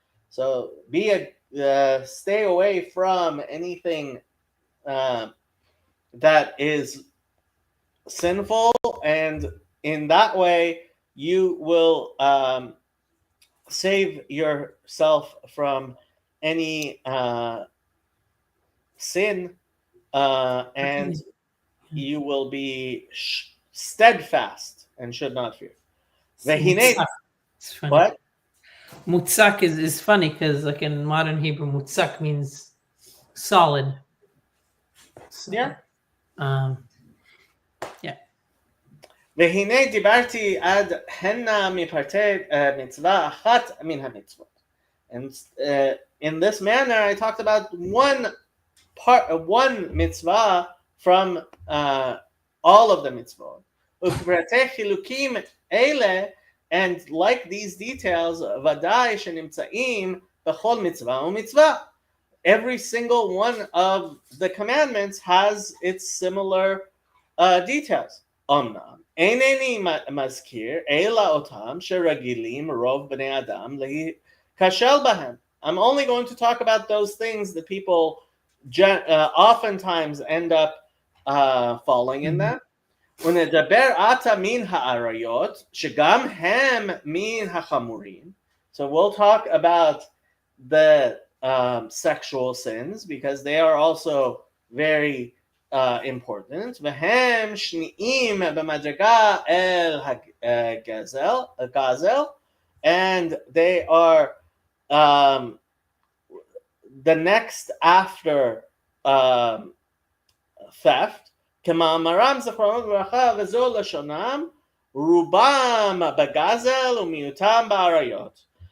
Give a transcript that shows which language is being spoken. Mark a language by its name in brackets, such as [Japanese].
[English] So stay away from anything that is sinful, and in that way you will save yourself from any sin, and you will be steadfast and should not fear. Mutzak. It's funny. What? Mutzak is funny because, like, in modern Hebrew, mutzak means solid. So, Yeah. Yeah. [Hebrew] והנה דיברתי עד הנה מפרטי מצווה אחת מן המצוות. [English] And in this manner, I talked about one mitzvah from all of the mitzvot. [Hebrew] ופרטי חילוקים אלה, [English] and like these details, [Hebrew] ודאי שנמצאים בכל מצווה ומצווה. [English] Every single one of the commandments has its similar details. [Hebrew] אמנם אינני מזכיר אלא אותם שרגילים רוב בני אדם להיכשל בהם. [English] I'm only going to talk about those things that people oftentimes end up falling in them. [Hebrew] ונדבר עתה מן האריות שגם הם מן החמורים. [English] So we'll talk about the sexual sins because they are also very important. [Hebrew] והם שניים במדרגה אל הגזל, [English] and they are the next after theft. [Hebrew] כמאמרם זכרונם לברכה וזו לשונם רובם בגזל ומיעוטם באריות.